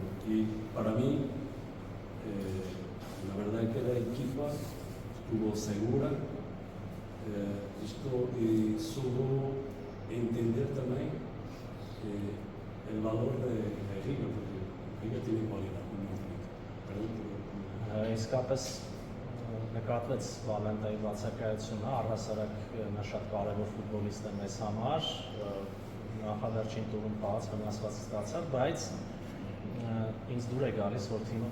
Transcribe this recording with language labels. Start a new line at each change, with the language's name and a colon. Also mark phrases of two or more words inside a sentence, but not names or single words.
Spanish: Y para mí, la verdad es que la equipa estuvo segura y supo entender también el valor de Riga, porque Riga tiene cualidad como
Armenian: Իսկապես նկատվեց Վալենտայի բացակայությունը, առհասարակ նա շատ կարևոր ֆուտբոլիստ է մեզ համար, նախավերջին տուրում խաղաց, վնասված ստացավ, բայց ինձ դուր է գալիս, որ թիմը